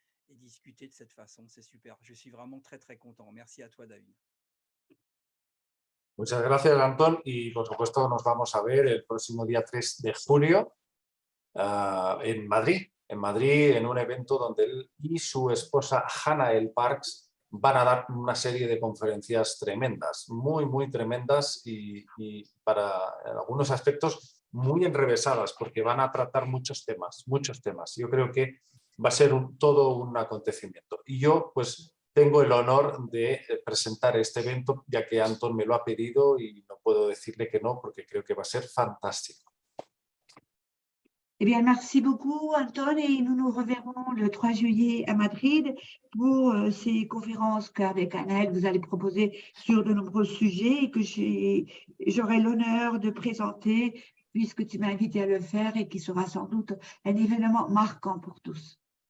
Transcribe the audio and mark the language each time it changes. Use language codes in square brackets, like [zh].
[fr] Et discuter de cette façon, c'est super. Je suis vraiment très content. Merci à toi, David. [es] Muchas gracias, Antón, y por supuesto nos vamos a ver el próximo día 3 de julio en Madrid, en un evento donde él y su esposa Hannah L. Parks van a dar una serie de conferencias tremendas, muy tremendas y para en algunos aspectos muy enrevesadas, porque van a tratar muchos temas. Yo creo que va a ser todo un acontecimiento. Y yo, pues, tengo el honor de presentar este evento, ya que Anton me lo ha pedido y no puedo decirle que no, porque creo que va a ser fantástico. [fr] Eh bien, merci beaucoup, Anton, et nous nous reverrons le 3 juillet à Madrid pour ces conférences qu'avec Anaël, vous allez proposer sur de nombreux sujets et que j'aurai l'honneur de présenter puisque tu m'as invité à le faire et qui sera sans doute un événement marquant pour tous.